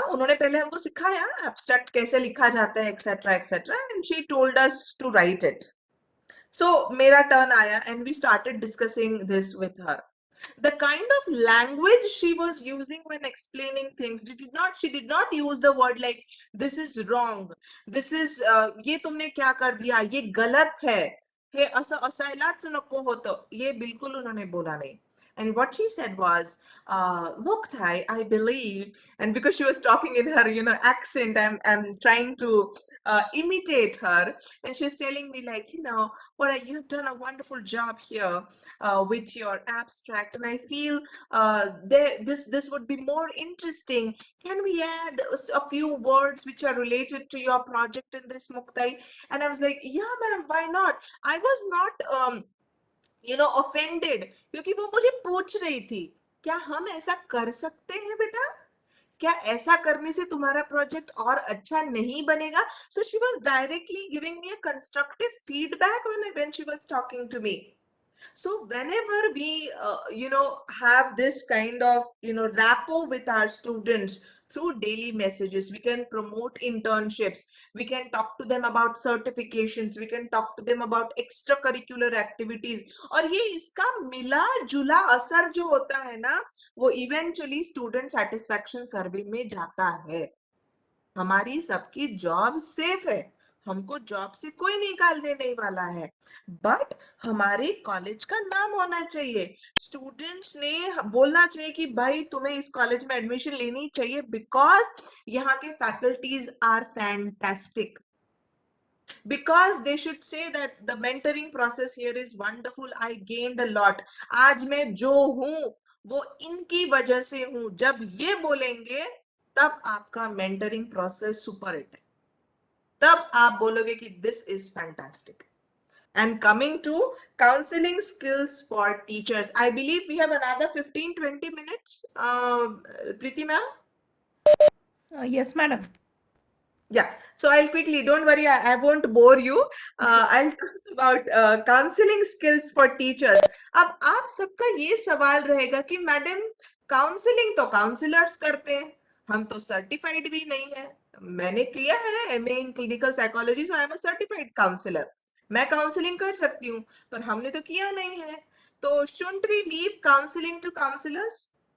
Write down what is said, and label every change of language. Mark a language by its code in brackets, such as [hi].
[hi] उन्होंने पहले हमको सिखाया एब्स्ट्रैक्ट कैसे लिखा जाता है, etcetera etcetera, [en] And she told us to write it. [hi] सो मेरा टर्न आया [en] And we started discussing this with her. The kind of language she was using when explaining things, she did not use the word like this is wrong, this is [hi] ये तुमने क्या कर दिया, ये गलत है, [mr] हे असं असायलाच नको होतं, [hi] ये बिल्कुल उन्होंने बोला नहीं। [en] And what she said was, Muktai, I believe, and because she was talking in her, accent, I'm trying to imitate her, and she was telling me like, you've done a wonderful job here with your abstract, and I feel this would be more interesting. Can we add a few words which are related to your project in this, Muktai? And I was like, yeah, ma'am, why not? I was not offended, [hi] क्योंकि वो मुझे पूछ रही थी क्या हम ऐसा कर सकते हैं बेटा, क्या ऐसा करने से तुम्हारा प्रोजेक्ट और अच्छा नहीं बनेगा? [en] So she was directly giving me a constructive feedback when she was talking to me. So whenever we have this kind of rapport with our students through daily messages, we can promote internships, we can talk to them about certifications, we can talk to them about extracurricular activities, [hi] और ये इसका मिला जुला असर जो होता है ना, वो eventually student satisfaction survey में जाता है। हमारी सबकी जॉब सेफ है, हमको जॉब से कोई निकालने नहीं वाला है, बट हमारे कॉलेज का नाम होना चाहिए, स्टूडेंट्स ने बोलना चाहिए कि भाई तुम्हें इस कॉलेज में एडमिशन लेनी चाहिए बिकॉज यहाँ के [en] faculties are fantastic, because they should say that the mentoring process here is wonderful, I gained a lot, [hi] आज मैं जो हूं वो इनकी वजह से हूं, जब ये बोलेंगे तब आपका mentoring process सुपर हिट है, तब आप बोलोगे कि [en] this is fantastic. And coming to counseling skills for teachers, I believe we have another 15-20 minutes. Preeti ma'am? Yes, madam. Yeah, so I'll quickly, don't worry, I won't bore you. I'll talk about counseling skills for teachers. [hi] अब आप सबका ये सवाल रहेगा कि madam counselling तो counsellors करते हैं, हम तो सर्टिफाइड भी नहीं है। मैंने किया है MA in clinical psychology, [en] so I am a certified counsellor, [hi] मैं काउंसलिंग कर सकती हूँ, पर हमने तो किया नहीं है, तो [en] Shouldn't we leave counselling to counsellors?